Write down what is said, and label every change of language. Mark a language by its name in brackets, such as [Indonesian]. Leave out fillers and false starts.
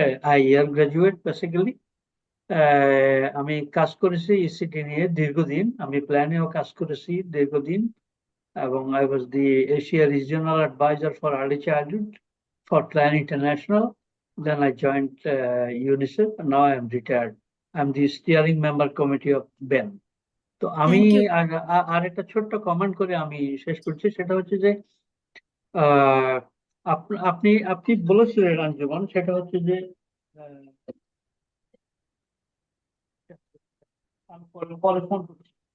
[Bangla] I year graduate basically. আমি কাজ করেছি ইসিটি নিয়ে দীর্ঘদিন, আমি প্ল্যানেও কাজ করেছি দীর্ঘদিন, এবং [English] I was the Asia Regional Advisor for Early Childhood for Plan International. Then I joined UNICEF, and now I am retired. I'm the steering member committee of BEN. [Bangla] তো আমি [English] Thank you. [Bangla] আর একটা ছোট্ট কমেন্ট করে আমি শেষ করছি, সেটা হচ্ছে যে আহ, আপনি আপনি বলেছিলেন আঞ্জুমান, সেটা হচ্ছে যে আহ, আমি পরে ফোন করছি।